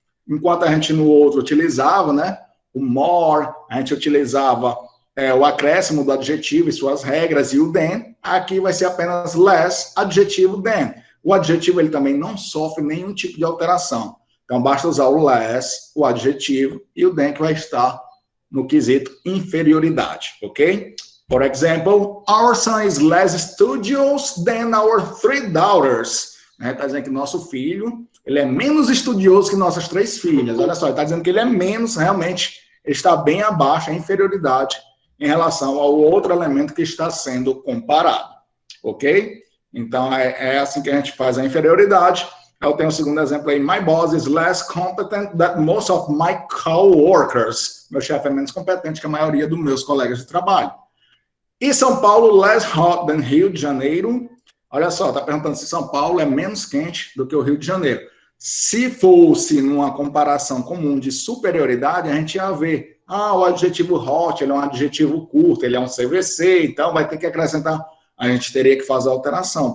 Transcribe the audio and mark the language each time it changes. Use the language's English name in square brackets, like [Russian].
[Portuguese] Enquanto a gente no outro utilizava, né? O more, a gente utilizava o acréscimo do adjetivo e suas regras, e o than, aqui vai ser apenas less, adjetivo than. O adjetivo ele também não sofre nenhum tipo de alteração. Então, basta usar o less, o adjetivo, e o than que vai estar no quesito inferioridade, ok? [English] For example, our son is less studious than our 3 daughters. [Portuguese] Está dizendo que nosso filho ele é menos estudioso que nossas 3 filhas. Olha só, ele está dizendo que ele é menos, realmente, ele está bem abaixo, a inferioridade, em relação ao outro elemento que está sendo comparado. Ok? Então, é assim que a gente faz a inferioridade. Eu tenho o segundo exemplo aí. [English] My boss is less competent than most of my coworkers. [Portuguese] Meu chefe é menos competente que a maioria dos meus colegas de trabalho. E São Paulo, [English] less hot than Rio de Janeiro. [Portuguese] Olha só, está perguntando se São Paulo é menos quente do que o Rio de Janeiro. Se fosse numa comparação comum de superioridade, a gente ia ver, o adjetivo hot, ele é um adjetivo curto, ele é um CVC, então vai ter que acrescentar, a gente teria que fazer a alteração.